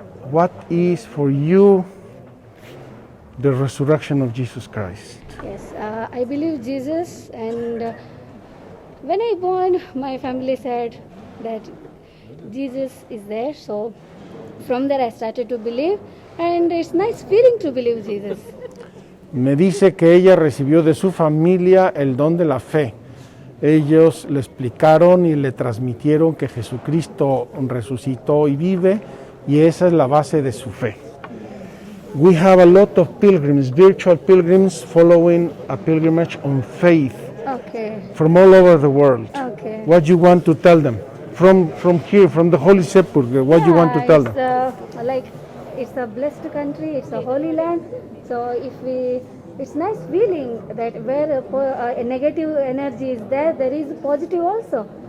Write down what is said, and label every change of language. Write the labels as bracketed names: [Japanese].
[English] What is for you the resurrection of Jesus Christ? Yes. I believe Jesus, and when I born, my family said that Jesus is there. So from there I started to believe, and it's nice feeling to believe Jesus. [Spanish] Me dice que ella recibió de su familia el don de la fe. Ellos le explicaron y le transmitieron que Jesucristo resucitó y vive, y esa es la base de su fe. [English] We have a lot of pilgrims, virtual pilgrims, following a pilgrimage on faith Okay. from all over the world. Okay. What you want to tell them? From here, from the Holy Sepulchre, what you want to tell them? It's a blessed country, it's a holy land. So it's nice feeling that where a negative energy is there, there is positive also.